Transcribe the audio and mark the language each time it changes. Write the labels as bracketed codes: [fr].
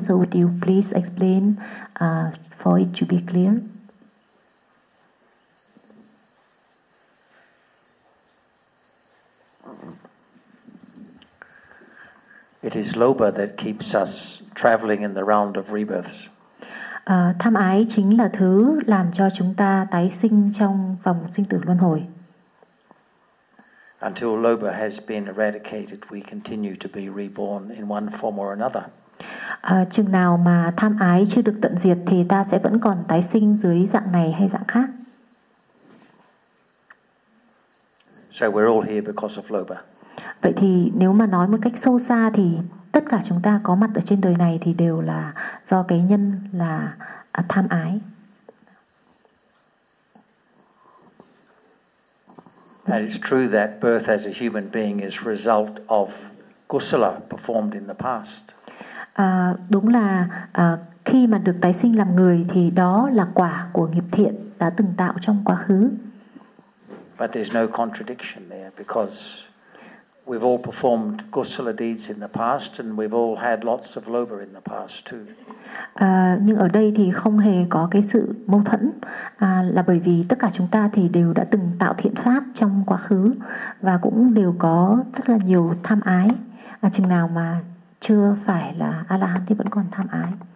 [en] So would you please explain for it to be clear? It is loba that keeps us traveling in the round of rebirths. [vi] Tham ái chính là thứ làm cho chúng ta tái sinh trong vòng sinh tử luân hồi. [en] Until loba has been eradicated, we continue to be reborn in one form or another. [vi] Chừng nào mà tham ái chưa được tận diệt thì ta sẽ vẫn còn tái sinh dưới dạng này hay dạng khác. [en] So we're all here because of loba. [vi] Vậy thì nếu mà nói một cách sâu xa thì tất cả chúng ta có mặt ở trên đời này thì đều là do cái nhân là tham ái. [en] And it's true that birth as a human being is result of kusala performed in the past. [vi] Đúng là khi mà được tái sinh làm người thì đó là quả của nghiệp thiện đã từng tạo trong quá khứ. [en] But there's no contradiction there because we've all performed kusala deeds in the past and we've all had lots of loba in the past too. [vi] Nhưng ở đây thì không hề có cái sự mâu thuẫn, là bởi vì tất cả chúng ta thì đều đã từng tạo thiện pháp trong quá khứ và cũng đều có rất là nhiều tham ái. Chừng nào mà chưa phải là A-la-hán thì vẫn còn tham ái.